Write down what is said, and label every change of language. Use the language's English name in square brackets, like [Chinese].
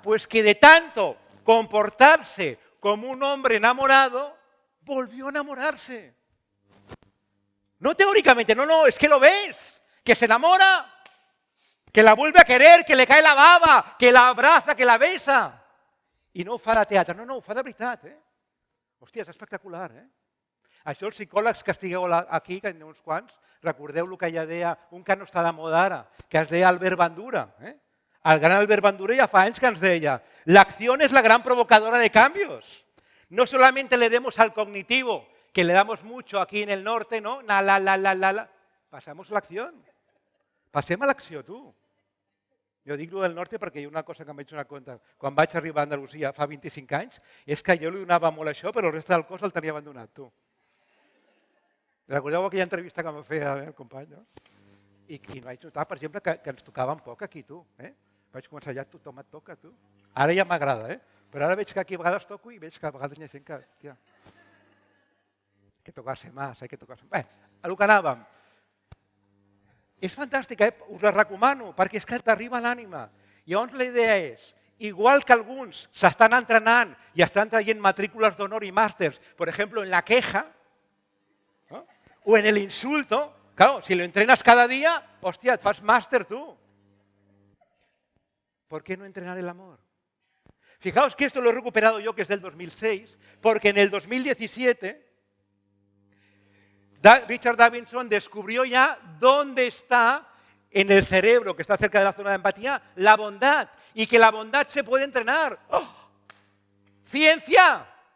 [Spanish] Pues que de tanto comportarse como un hombre enamorado, volvió a enamorarse. No teóricamente, no, es que lo ves, que se enamora, que la vuelve a querer, que le cae la baba, que la abraza, que la besa. [Catalan] I no ho fa de teatre, no, ho fa de veritat. Hòstia, és espectacular. Això els psicòlegs que estigueu aquí, que n'hi ha uns quants, recordeu el que ja deia un que no està de moda ara, que es deia Albert Bandura. El gran Albert Bandura ja fa anys que ens deia l'acció és la gran provocadora de canvis. [Spanish] No solamente le demos al cognitivo, que le damos mucho aquí en el norte, no? [Catalan] La. Passamos a l'acció. Passem a l'acció, tu. Jo dic [Spanish] el del norte [Catalan] perquè hi ha una cosa que em vaig donar compte. Quan vaig arribar a Andalusia fa 25 anys, és que jo li donava molt això, però el reste del cos el tenia abandonat, tu. Recordeu aquella entrevista que em va fer el company, no? I vaig notar, per exemple, que ens tocaven poc aquí, tu. Vaig començar ja, tothom et toca, tu. Ara ja m'agrada, però ara veig que aquí a vegades toco i veig que a vegades hi ha gent que... Tia, que tocar-se més, que tocar-se... Bé, a lo que anàvem. És fantàstic, us la recomano, perquè és que t'arriba l'ànima. Llavors la idea és, igual que alguns s'estan entrenant i estan traient matrícules d'honor i màsters, per exemple, [Spanish] en la queja, ¿no? O en el insulto, claro, si lo entrenas cada día, hostia, te fas máster tú. ¿Por qué no entrenar el amor? Fijaos que esto lo he recuperado yo, que es del 2006, porque en el 2017 Richard Davidson descubrió ya dónde está en el cerebro, que está cerca de la zona de empatía, la bondad, y que la bondad se puede entrenar. ¡Oh! ¡Ciencia!